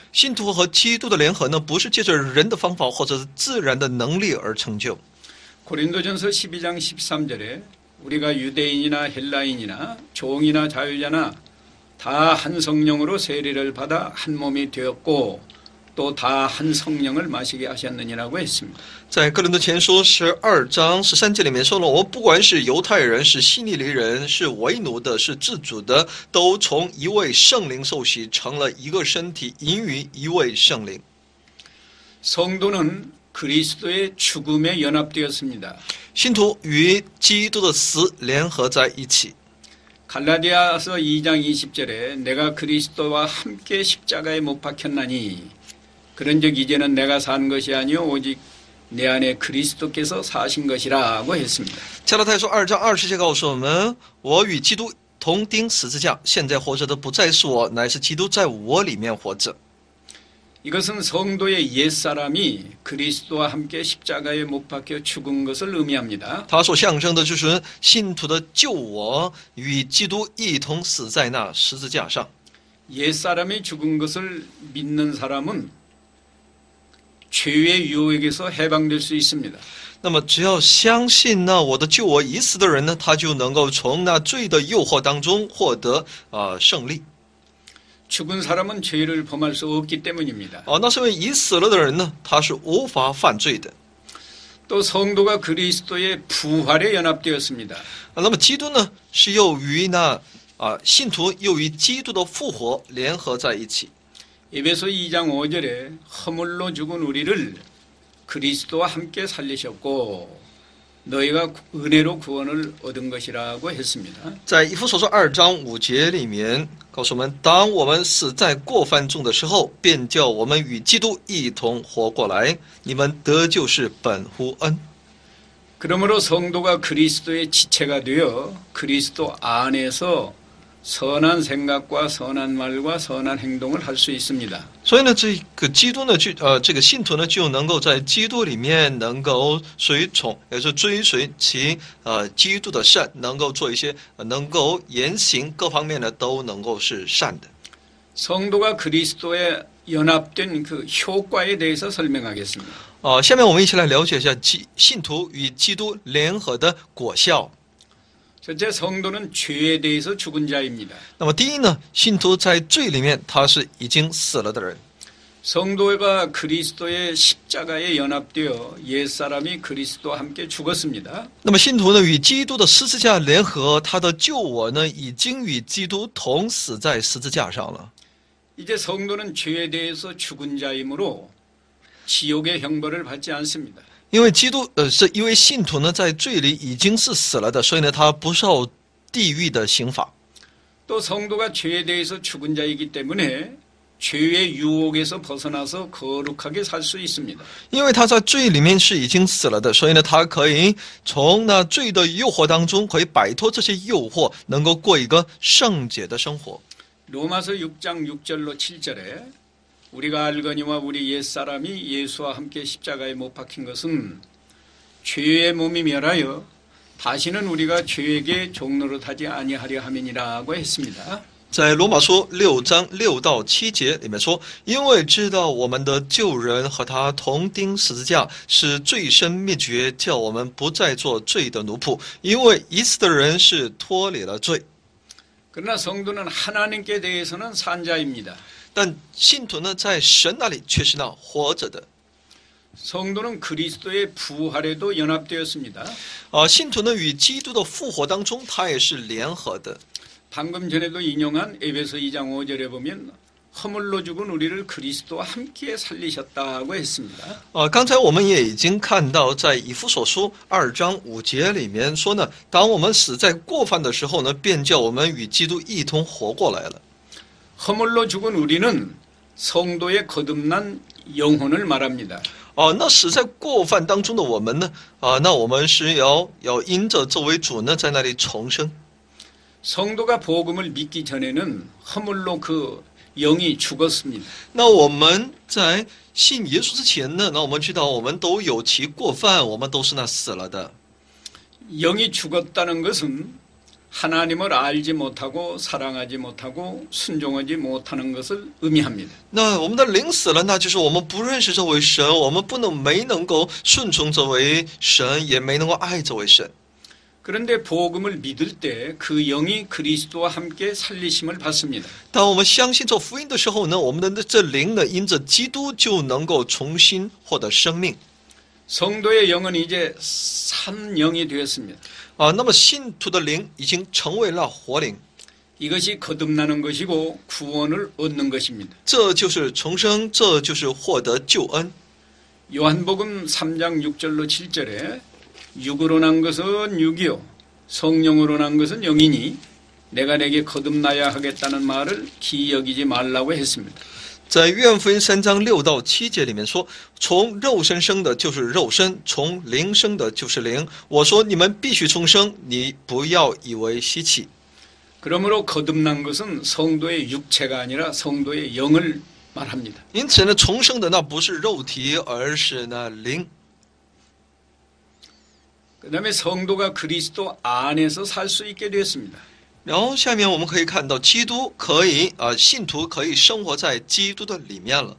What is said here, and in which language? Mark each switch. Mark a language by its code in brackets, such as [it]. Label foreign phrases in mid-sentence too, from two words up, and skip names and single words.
[zh] 信徒和基督的联合呢，不是借着人的方法或者是自然的能力而成就。 [ko] 고린도전서 12장 13절에 우리가 유대인이나 헬라인이나 종이나 자유자나 다 한 성령으로 세례를 받아 한 몸이 되었고 또 다 한 성령을 마시게 하셨느니라고 했습니다. [zh] 在哥林多前书12章13节里面说了，我不管是犹太人，是希利尼人，是为奴的，是自主的，都从一位圣灵受洗，成了一个身体，饮于一位圣灵。 [ko] 성도는 그리스도의 죽음에 연합되었습니다. [zh] 信徒与基督的死联合在一起。 [ko] 갈라디아서 2장 20절에 내가 그리스도와 함께 십자가에 못 박혔나니 그런즉 이제는 내가 산 것이 아니요 오직 내 안에 그리스도께서 사신 것이라고 했습니다. [zh] 加拉太书2章20节告诉我们，我与基督同钉十字架，现在活着的不再是我，乃是基督在我里面活着。 [ko] 이것은 성도의 옛사람이 그리스도와 함께 십자가에 못 박혀 죽은 것을 의미합니다. [zh] 它所象征的就是信徒的救我与基督一同死在那十字架上。 [ko] 옛사람이 죽은 것을 믿는 사람은 죄의 유혹에서 해방될 수 있습니다. [zh] 那么，只要相信那我的救我已死的人呢，他就能够从那罪的诱惑当中获得胜利。 [ko] 죽은 사람은 죄를 범할 수 없기 때문입니다. [zh] 那是因为已死了的人呢，他是无法犯罪的。 [ko] 또 성도가 그리스도의 부활에 연합되었습니다. [zh] 那么基督呢，是又与那信徒又与基督的复活联合在一起。 [ko] 에베소 2장 5절에 허물로 죽은 우리를 그리스도와 함께 살리셨고 너희가 은혜로 구원을 얻은 것이라고 했습니다. [zh] 在以弗所书2章5节里面告诉我们，当我们死在过犯中的时候，便叫我们与基督一同活过来。你们得救是本乎恩。 [ko] 그러므로 성도가 그리스도의 지체가 되어 그리스도 안에서 선한 생각과 선한 말과 선한 행동을 할 수 있습니다. [zh] 所以呢，这个基督呢，这个信徒呢，就能够在基督里面能够随从，也就是追随其基督的善，能够做一些能够言行各方面呢都能够是善的。 [ko] 성도가 그리스도에 연합된 그 효과에 대해서 설명하겠습니다. [zh] 下面我们一起来了解一下信徒与基督联合的果效。 [ko] 첫째, 성도는 죄에 대해서 죽은 자입니다. [zh] 那么第一呢，信徒在罪里面他是已经死了的人。 [ko] 성도가 그리스도의 십자가에 연합되어 옛사람이 그리스도와 함께 죽었습니다. [zh] 那么信徒呢与基督的十字架联合，他的救我呢已经与基督同死在十字架上了。 [ko] 이제 성도는 죄에 대해서 죽은 자이므로 지옥의 형벌을 받지 않습니다. [zh] 因为基督是因为信徒呢在罪里已经是死了的，所以呢他不受地狱的刑罚。 [ko] 또 성도가 죄에 대해서 죽은 자이기 때문에 죄의 유혹에서 벗어나서 거룩하게 살 수 있습니다. [zh] 因为他在罪里面是已经死了的，所以呢他可以从那罪的诱惑当中可以摆脱这些诱惑，能够过一个圣洁的生活。 [ko] 로마서 6장 6절로 7절에 우리가 알거니와 우리 옛사람이 예수와 함께 십자가에 못 박힌 것은 죄의 몸이 멸하여 다시는 우리가 죄에게 종노릇하지 아니하려 함이니라고 했습니다. [zh] 在罗马书6章6到7节里面说，因为知道我们的旧人和他同钉十字架，是罪身灭绝，叫我们不再做罪的奴仆，因为已死的人是脱离了罪。 [ko] 그러나 성도는 하나님께 대해서는 산자입니다. [zh] 但信徒呢，在神那里却是那活着的。 [ko] 성도는 그리스도의 부활에도 연합되었습니다. [zh] 信徒呢与基督的复活当中，他也是联合的。 [ko] 방금 전에도 인용한 에베소 2장 5절에 보면 허물로 죽은 우리를 그리스도와 함께 살리셨다고 했습니다. [zh] 刚才我们也已经看到，在以弗所书2章5节里面说呢，当我们死在过犯的时候呢，便叫我们与基督一同活过来了。 [ko] 허물로 죽은 우리는 성도의 거듭난 영혼을 말합니다. [zh] 那死在过犯当中的我们呢，那我们是要因着这位主呢，在那里重生。 [ko] 성도가 복음을 믿기 전에는 허물로 그 영이 죽었습니다. [zh] 那我们在信耶稣之前呢，那我们知道我们都有其过犯，我们都是那死了的。 [ko] 영이 죽었다는 것은 하나님을 알지 못하고 사랑하지 못하고 순종하지 못하는 것을 의미합니다. [zh] 那我们的灵死了，那就是我们不认识这位神，我们没能够顺从这位神，也没能够爱这位神。 [ko] 그런데 복음을 믿을 때 그 영이 그리스도와 함께 살리심을 받습니다. [zh] 当我们相信这福音的时候呢，我们的这灵呢，因着基督就能够重新获得生命。 [ko] 성도의 영은 이제 삼영이 되었습니다. [zh] 那么信徒的灵已经成为了活灵， [ko] 이것이 거듭나는 것이고 구원을 얻는 것입니다. [zh] 这就是重生，这就是获得救恩。 [ko] 요한복음 3장 6절로 7절에 육으로 난 것은 육이요 성령으로 난 것은 영이니 내가 내게 거듭나야 하겠다는 말을 기여기지 말라고 했습니다. [zh] 在约翰福音3章6到7节里面说，从肉身生的就是肉身，从灵生的就是灵。我说你们必须重生，你不要以为稀奇。 [ko] 그러므로 거듭난 것은 성도의 육체가 아니라 성도의 영을 말합니다. [zh] 因此呢，重生的那不是肉体，而是那灵。 [ko] 그다음에 성도가 그리스도 안에서 살 수 있게 되었습니다. [zh] 然后下面我们可以看到，基督可以信徒可以生活在基督的里面了。